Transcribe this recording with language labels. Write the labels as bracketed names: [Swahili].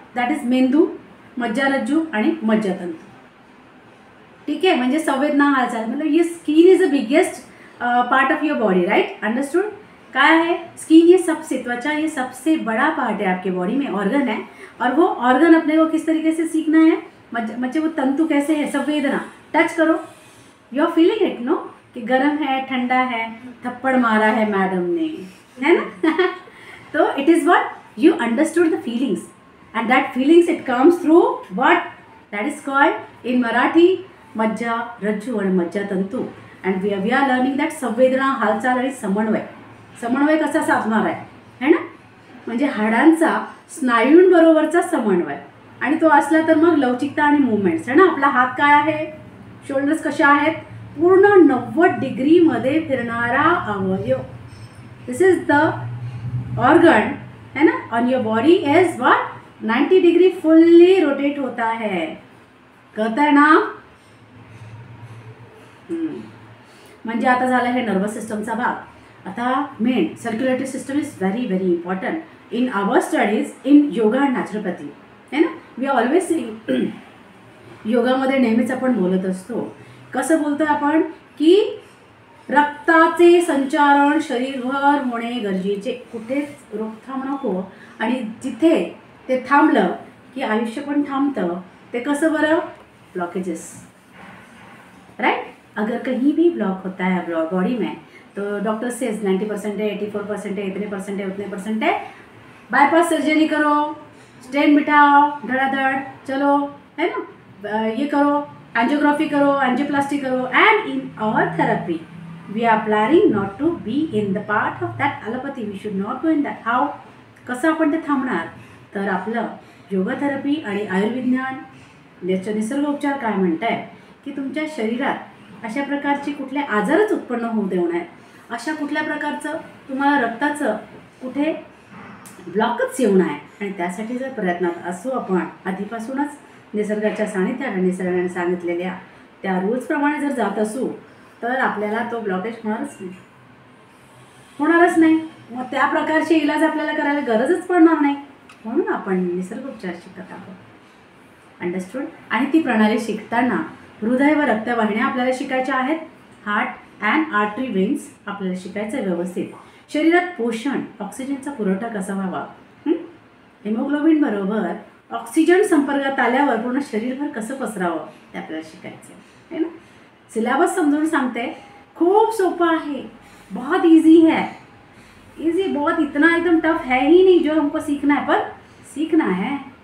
[English] that is [Marathi] मेंदू, मज्जारज्जू आणि मज्जातंतू. ठीक आहे. म्हणजे संवेदना, हालचाल, [Hindi] मतलब ये [English] Skin is the biggest part of your body, right? Understood? [Hindi] क्या है? स्किन ये सबसे, त्वचा ये सबसे बड़ा पार्ट है आपके बॉडी में, ऑर्गन है. और वो ऑर्गन अपने को किस तरीके से सीखना है, बच्चे वो तंतु कैसे है, संवेदना. टच करो, [English] you are feeling it, no, [Hindi] कि गर्म है, ठंडा है, थप्पड़ मारा है मैडम ने, है ना. [English] तो it is what you understood the feelings, and that feelings it comes through what that is called in Marathi [Marathi] मज्जा रज्जू आणि मज्जातंतू. [English] and we are learning that [Marathi] संवेदना, हालचाल आणि समन्वय. समन्वय कसा साधणार आहे, है ना. म्हणजे हाडांचा स्नायूंबरोबरचा समन्वय, आणि तो असला तर मग लवचिकता आणि मुवमेंट्स, है ना. आपला हात काय आहे, शोल्डर्स कशा आहेत, पूर्ण 90 डिग्रीमध्ये फिरणारा अवयव. [English] this is the organ, है ना, on your body is what 90 degree fully rotate [Hindi] होता है. [Marathi] कळतं आहे ना. म्हणजे आता झालं हे नर्वस सिस्टमचा भाग. [English] आता main circulatory system is very very important in our studies in yoga and naturopathy, है ना. We are always seeing, [Marathi] योगामध्ये नेहमीच आपण बोलत असतो. कसं बोलतो आपण की रक्ताचे संचारण शरीरभर होणे गरजेचे, कुठेच रोकथाम नको. आणि जिथे ते थांबलं की आयुष्य पण थांबतं. ते कसं बरं? Blockages, right. [Hindi] अगर कहीं भी ब्लॉक होता है बॉडी में तो [English] doctor says [Hindi] 90% है, 84% है, इतने परसेंट है, उतने परसेंट है, बाईपास सर्जरी करो, स्टेन बिठाओ, धड़ाधड़ चलो, है ना. ये करो, एंजियोग्राफी करो, एंजियोप्लास्टी करो. [English] And in our therapy we are planning not to be in the part of that allopathy. We should not go in that. How? [Marathi] कसं आपण ते थांबणार? तर आपलं योगा थेरपी आणि आयुर्विज्ञान याचं निसर्गोपचार काय म्हणत आहे की तुमच्या शरीरात अशा प्रकारचे कुठले आजारच उत्पन्न होऊ देऊ नये. अशा कुठल्या प्रकारचं तुम्हाला रक्ताचं कुठे ब्लॉकच येऊ नये. आणि त्यासाठी जर प्रयत्नात असू आपण आधीपासूनच निसर्गाच्या सानिध्यात आणि निसर्गाने सांगितलेल्या त्या रूल्सप्रमाणे जर जात असू तर आपल्याला तो ब्लॉकेज होणारच नाही. मग त्या प्रकारचे इलाज आपल्याला करायला गरजच पडणार नाही. म्हणून आपण निसर्गोपचार शिकत आहोत. अंडरस्टूड. आणि ती प्रणाली शिकताना हृदय व रक्तवाहिन्या आपल्याला शिकायच्या आहेत. हार्ट अँड आर्टरी वेन्स आपल्याला शिकायचं व्यवस्थित. शरीरात पोषण, ऑक्सिजनचा पुरवठा कसा व्हावा, हिमोग्लोबिन बरोबर ऑक्सिजन संपर्कात आल्यावर पूर्ण शरीरभर कसं पसरावं ते आपल्याला शिकायचं आहे ना. सिलेबस समजून सांगते, खूप सोपं आहे, [Hindi] बहुत इजी है. इजी बहुत, इतना एकदम टफ है ही नहीं जो हमको सीखना है, पर सीखना है.